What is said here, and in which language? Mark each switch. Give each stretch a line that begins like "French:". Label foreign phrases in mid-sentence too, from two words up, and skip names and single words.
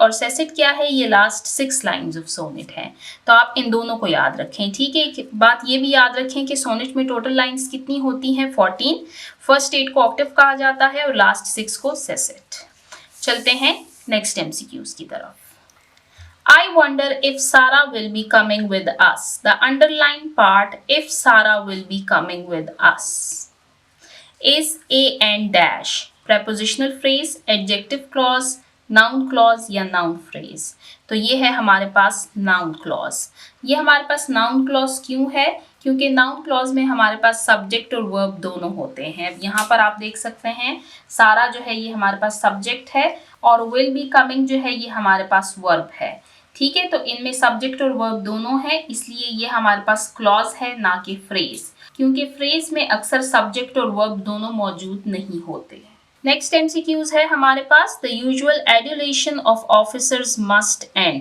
Hindi: और सेसेट क्या है, ये
English: last 6 lines of sonnet
Hindi: है। तो आप इन दोनों को याद रखें, ठीक है। एक बात ये भी याद रखें कि सोनेट में
English: total lines
Hindi: कितनी होती हैं, 14। फर्स्ट 8 को ऑक्टिव कहा जाता है और लास्ट 6 को सेसेट। चलते हैं
English: next MCQs
Hindi: की तरफ।
English: I wonder if Sarah will be coming with us. The underlined part, if Sarah will be coming with us, is a and dash. Prepositional phrase, adjective clause, noun clause या noun phrase।
Hindi: तो ये है हमारे पास
English: noun clause।
Hindi: ये हमारे पास
English: noun clause
Hindi: क्यों है? क्योंकि
English: noun clause
Hindi: में हमारे पास subject और verb दोनों होते हैं। यहाँ पर आप देख सकते हैं सारा जो है ये हमारे पास subject है और
English: will be coming
Hindi: जो है ये हमारे पास verb है, ठीक है। तो इनमें सब्जेक्ट और वर्ब दोनों है, इसलिए ये हमारे पास क्लॉज है ना कि फ्रेज, क्योंकि फ्रेज में अक्सर सब्जेक्ट और वर्ब दोनों मौजूद नहीं होते।
English: next MCQs
Hindi: है हमारे पास,
English: the usual adulation of officers must end.